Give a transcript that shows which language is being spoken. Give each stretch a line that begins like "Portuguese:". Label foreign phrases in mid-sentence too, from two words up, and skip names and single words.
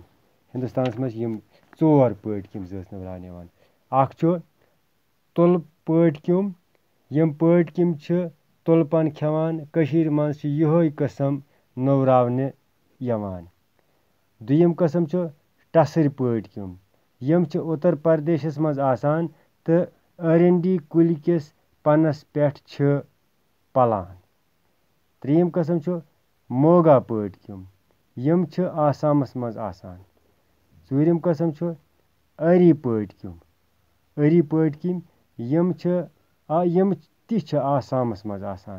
Kashmiri: हिंदुस्तानस मज यम 4 पढ़ क्यमि जच नवरावन यवान। अख छु तुल पढ़ क्यों यम पढ़ क्यमि छु तुलपन खेवान कशीर मज छु यहोय किस्म नवरावन यवान। दुयम किस्म छु टसर पढ़ क्यों यम छु उत्तर प्रदेशस मज आसान तो अरंडी कुल किस पनस पेठ छु पलान। त्रीम किस्म छु मोगा पढ़ क्यों यम छु आसामस मज आसान। चूरिम किस्म छु अरी पढ़ क्यों यम ति छु आसामस मज आसान।